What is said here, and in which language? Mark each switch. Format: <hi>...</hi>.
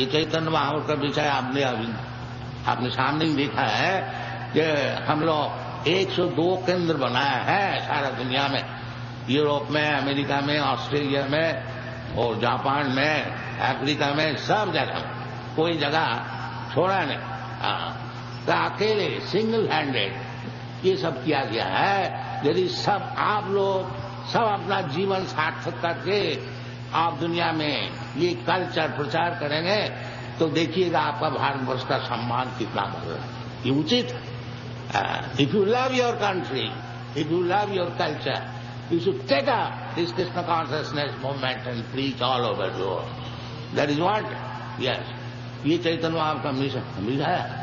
<hi>ये चैतन्य महाप्रभु का विषय आपने सामने ही देखा है कि हम लोग 102 केंद्र बनाया है सारा दुनिया में, यूरोप में, अमेरिका में, ऑस्ट्रेलिया में और जापान में, अफ्रीका में, सब जगह कोई जगह छोड़ा नहीं। तो अकेले सिंगल हैंडेड ये सब किया गया है। यदि सब आप लोग सब अपना जीवन सार्थक करके आप दुनिया में ये कल्चर प्रचार करेंगे तो देखिएगा आपका भारतवर्ष का सम्मान कितना बढ़ रहा है। ये उचित है।</hi> <en>If you love your country, if you love your culture, you should take up this Krishna consciousness movement and preach all over the world. That is what, yes,</en> <hi>ये चैतन्य आपका मिशन है।</hi>